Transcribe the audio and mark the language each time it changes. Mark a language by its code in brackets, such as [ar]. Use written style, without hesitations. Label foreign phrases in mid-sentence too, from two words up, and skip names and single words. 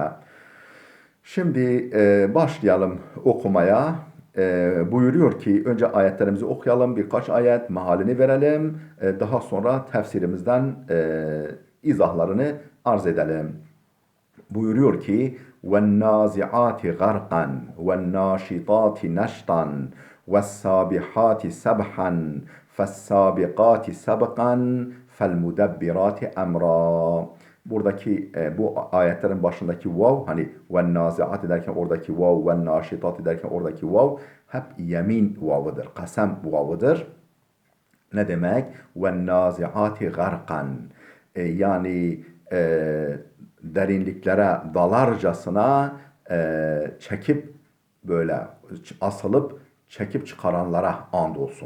[tr] Şimdi başlayalım okumaya. Buyuruyor ki önce ayetlerimizi okuyalım, birkaç ayet mealini verelim. Daha sonra tefsirimizden izahlarını arz edelim. Buyuruyor ki [ar] وَالنَّازِعَاتِ غَرْقًا وَالنَّاشِطَاتِ نَشْطًا وَالسَّابِحَاتِ سَبْحًا فَالسَّابِقَاتِ سَبْقًا فَالْمُدَبِّرَاتِ اَمْرًا. [tr] Buradaki bu ayetlerin başındaki vav, hani [ar] والنازعات [tr] derken oradaki vav, [ar] والناشطات [tr] derken oradaki vav hep yemin vavıdır, kasem vavıdır. Ne demek? [ar] والنازعات غرقا. [tr] Yani derinliklere dalarcasına çekip böyle asılıp çekip çıkaranlara andolsun.